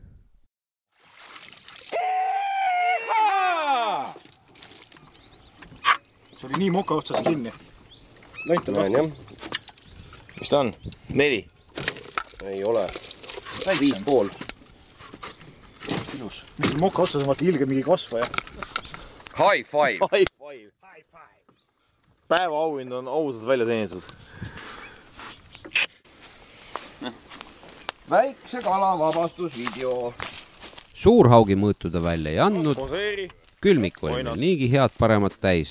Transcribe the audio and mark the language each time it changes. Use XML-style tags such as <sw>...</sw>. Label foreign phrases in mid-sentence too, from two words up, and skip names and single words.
<et>See oli nii moka otsas kinni. Lant on lahti. Mis ta on? 4? Ei ole. 5,5. Ilus. Mis see moka otsas on, vaata ilge mingi kasvaja.</et> <en>High five. High five.</en> <et>Päeva auhind on ausalt välja teenitud. Väikse kala vabastusvideo. Suurhaugi mõõtuda välja ei andnud. Külmik oli meil niigi head paremat täis.</et>